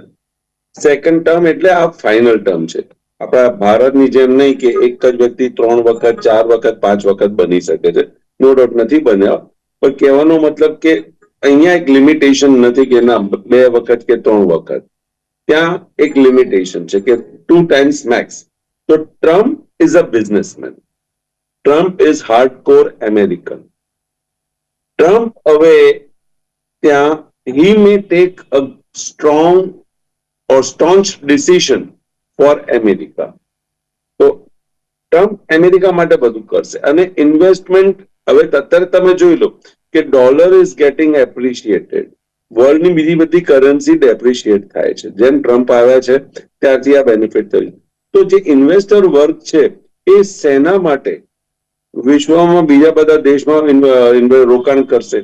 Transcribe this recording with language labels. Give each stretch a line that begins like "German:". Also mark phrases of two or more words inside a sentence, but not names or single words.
Gujarati: સેકન્ડ ટર્મ એટલે આ ફાઇનલ ટર્મ છે. આપણા ભારતની જેમ નહીં કે એક જ વ્યક્તિ 3 વખત 4 વખત 5 વખત બની શકે છે.
English: no doubt
Gujarati: નથી બન્યા, પણ કહેવાનો મતલબ કે અહીંયા એક લિમિટેશન નથી કે ના 2 વખત કે 3 વખત. ત્યાં એક લિમિટેશન છે કે
English: 2 times max. તો Trump is a businessman. Trump is hardcore American.
Gujarati: ટ્રમ્પ હવે ત્યાં
English: he may take a strong or staunch decision for America.
Gujarati: તો ટ્રમ્પ અમેરિકા માટે બધું કરશે. અને ઇન્વેસ્ટમેન્ટ હવે અત્યારે તમે જોઈ લો કે
English: dollar is getting appreciated.
Gujarati: વર્લ્ડની બીજી બધી કરન્સી ડેપ્રિશિએટ થાય છે. જેમ ટ્રમ્પ આવ્યા છે ત્યારથી આ બેનિફિટ થયું. તો જે ઇન્વેસ્ટર વર્ગ છે એ સેના માટે વિશ્વમાં બીજા બધા દેશમાં રોકાણ કરશે.